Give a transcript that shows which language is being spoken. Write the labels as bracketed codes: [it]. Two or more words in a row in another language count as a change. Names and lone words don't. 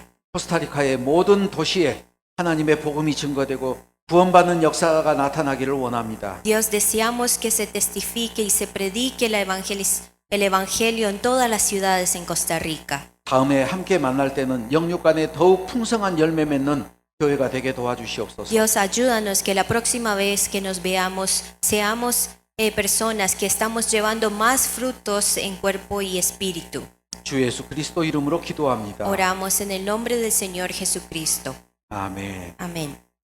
[ko] 코스타리카의 모든 도시에 하나님의 복음이 증거되고 구원받는 역사가 나타나기를 원합니다. [es] Dios, deseamos que se testifique y se predique el evangelio en todas las ciudades en Costa Rica. [ko] 다음에 함께 만날 때는 영육 간에 더욱 풍성한 열매 맺는 교회가 되게 도와주시옵소서. [es] Dios, ayúdanos que la próxima vez que nos veamos seamos personas que estamos llevando más frutos en cuerpo y espíritu. [ko] 주 예수 그리스도 이름으로 기도합니다. [es] Oramos en el nombre del Señor Jesucristo. [ko] 아멘. [es] Amén.